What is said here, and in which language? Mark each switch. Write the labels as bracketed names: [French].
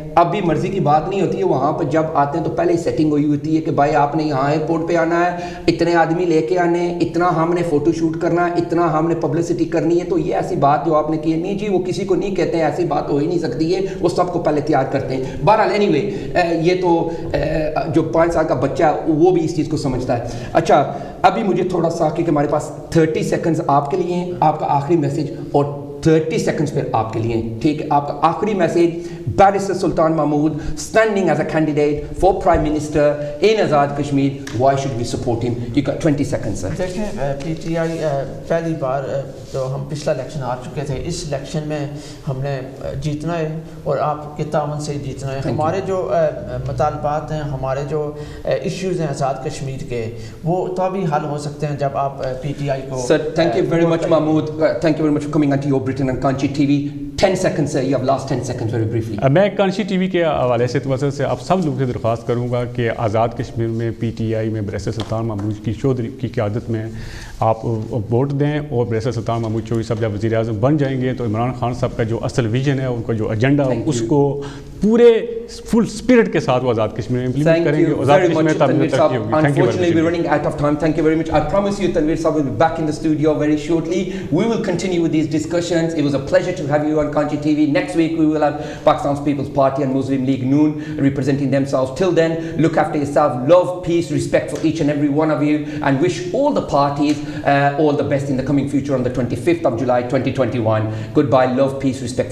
[Urdu] اب بھی مرضی کی بات نہیں ہوتی ہے وہاں پہ, جب آتے ہیں تو پہلے ہی سیٹنگ ہوئی ہوتی ہے کہ بھائی آپ نے یہاں ایئرپورٹ پہ آنا ہے, اتنے آدمی لے کے آنے, اتنا ہم نے فوٹو شوٹ کرنا ہے, اتنا ہم نے پبلسٹی کرنی ہے. تو یہ ایسی بات جو آپ نے کی نہیں جی, وہ کسی کو نہیں کہتے ہیں, ایسی بات ہو ہی نہیں سکتی ہے, وہ سب کو پہلے تیار کرتے ہیں. بہرحال اینی وے, یہ تو جو 5 سال کا بچہ ہے وہ بھی اس چیز کو سمجھتا ہے. اچھا ابھی مجھے تھوڑا سا, کیونکہ ہمارے پاس 30 سیکنڈز آپ کے لیے ہیں, آپ کا آخری میسج, اور 30 سیکنڈز پھر آپ کے لیے ہیں, ٹھیک ہے, آپ کا آخری message. [English] Barrister Sultan Mahmood standing as a candidate for Prime Minister in Azad Kashmir, why should we support him? You got 20 seconds, sir. [Urdu] دیکھیں پی ٹی آئی پہلی بار جو ہم پچھلا الیکشن آ چکے تھے, اس الیکشن میں ہم نے جیتنا ہے اور آپ کے تعاون سے جیتنا ہے. ہمارے جو مطالبات ہیں, ہمارے جو ایشوز ہیں آزاد کشمیر کے, وہ تو ابھی حل ہو سکتے ہیں جب آپ پی ٹی آئی کو. [English] Sir, thank you very much Mahmood, thank you very much for coming onto Your Britain and Kanchi TV. 10 seconds, sir, you have last 10 seconds very briefly. [Urdu] میں کانچی ٹی وی کے حوالے سے توسط سے آپ سب لوگوں سے درخواست کروں گا کہ آزاد کشمیر میں پی ٹی آئی میں بیرسٹر سلطان محمود کی چودھری کی قیادت میں آپ ووٹ دیں, اور بیرسٹر سلطان محمود چودھری صاحب جب وزیر اعظم بن جائیں گے تو عمران خان صاحب کا جو اصل ویژن ہے, ان کا جو ایجنڈا, اس کو پورے فل اسپرٹ کے ساتھ وہ آزاد کشمیر میں امپلیمنٹ کریں گے. آزاد کشمیر میں تعمیر ترقی ہوگی. [English] Unfortunately we're running out of time. Thank you very much. I promise you Tanveer Sahab will be back in the studio very shortly. We will continue with these discussions. It was a pleasure to have you on Kanchi TV. Next week we will have Pakistan's People's Party and Muslim League Noon representing themselves. Till then, look after yourself. Love, peace, respect for each and every one of you, and wish all the parties all the best in the coming future on the 25th of July 2021. Goodbye. Love, peace, respect for